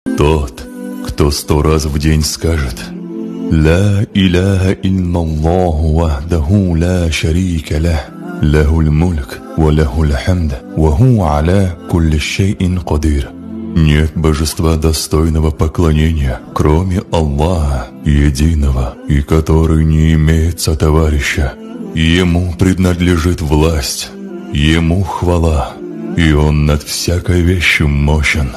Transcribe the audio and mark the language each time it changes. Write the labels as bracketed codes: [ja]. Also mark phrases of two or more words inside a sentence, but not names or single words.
[ru] Тот, кто 100 раз в день скажет: [ar] «لا إله إلا الله وحده لا شريك له، له الملك وله الحمد، وهو على كل شيء قدير». [ru] Нет божества достойного поклонения, кроме Аллаха, единого, и который не имеет сотоварища. Ему принадлежит власть, Ему хвала, и Он над всякой вещью мощен.